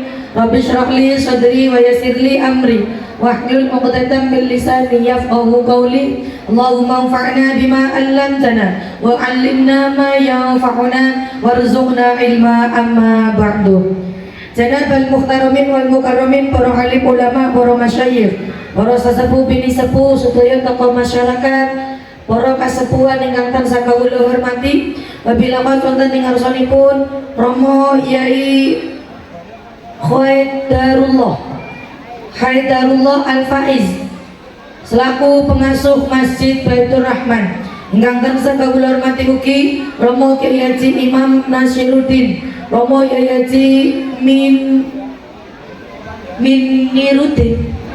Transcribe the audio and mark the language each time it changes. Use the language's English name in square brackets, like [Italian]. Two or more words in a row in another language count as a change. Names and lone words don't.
[Arabic] رب اشرح لي صدري ويسر لي أمري واحلل عقدة من لساني يفقهوا قولي. اللهم انفعنا بما علمتنا وعلمنا ما ينفعنا وارزقنا علما أما بعد. جناب المحترمين والمكرمين, [Javanese] para alim ulama, para masyayikh, para sesepuh bini sepuh sedaya tokoh masyarakat, para kasepuhan ingkang tansah kawula hormati. Wabila wonten ing ngarsanipun Romo Yai Haidarullah Al-Faiz selaku pengasuh Masjid Baitur Rahman ingkang tansah kawula hormati ugi Romo Kyai Haji Imam Nasiruddin Romo Kyai Haji Muniruddin.